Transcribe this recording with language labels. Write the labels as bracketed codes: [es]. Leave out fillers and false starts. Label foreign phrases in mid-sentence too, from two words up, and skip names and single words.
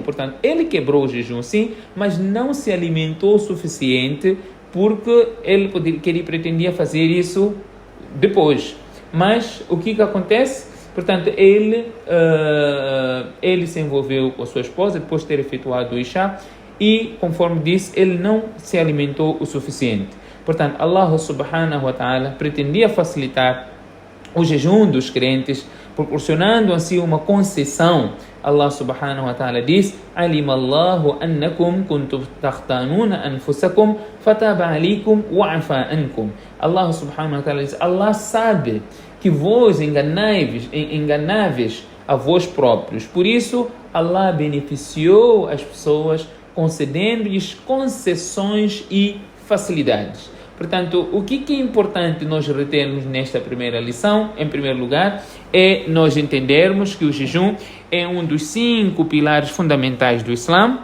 [pt] Portanto, ele quebrou o jejum sim, mas não se alimentou o suficiente porque ele pretendia fazer isso depois. Mas o que acontece? Portanto, ele se envolveu com a sua esposa depois de ter efetuado o Isha e, conforme disse, ele não se alimentou o suficiente. Portanto, [ar] الله سبحانه وتعالى [pt] pretendia facilitar o jejum dos crentes, proporcionando assim uma concessão. [ar] الله سبحانه وتعالى [pt] diz: [ar] "علم الله أنكم كنتم تختانون أنفسكم فتاب عليكم وعفا عنكم." الله سبحانه وتعالى [pt] diz: Allah sabe que vós enganáveis a vós próprios. Por isso, Allah beneficiou as pessoas concedendo-lhes concessões e facilidades. Portanto, o que é importante nós retermos nesta primeira lição, em primeiro lugar, é nós entendermos que o jejum é um dos 5 pilares fundamentais do Islã.